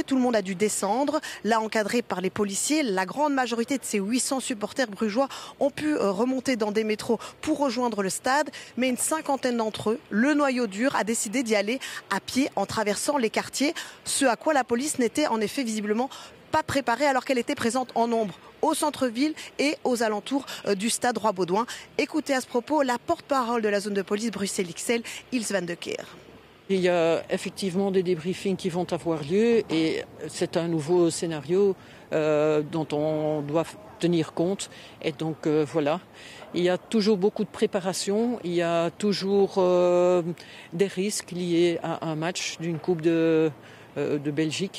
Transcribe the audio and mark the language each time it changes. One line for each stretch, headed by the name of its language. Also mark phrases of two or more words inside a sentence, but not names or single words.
French: Tout le monde a dû descendre, là encadré par les policiers. La grande majorité de ces 800 supporters brugeois ont pu remonter dans des métros pour rejoindre le stade, mais une cinquantaine d'entre eux, le noyau dur, a décidé d'y aller à pied en traversant les quartiers, ce à quoi la police n'était en effet visiblement pas préparée alors qu'elle était présente en nombre au centre-ville et aux alentours du stade Roi-Baudouin. Écoutez à ce propos la porte-parole de la zone de police Bruxelles XL, Ils van de Keer. Il y a effectivement des débriefings qui vont avoir lieu et c'est un nouveau scénario dont on doit tenir compte. Et donc voilà, il y a toujours beaucoup de préparation, il y a toujours des risques liés à un match d'une Coupe de Belgique.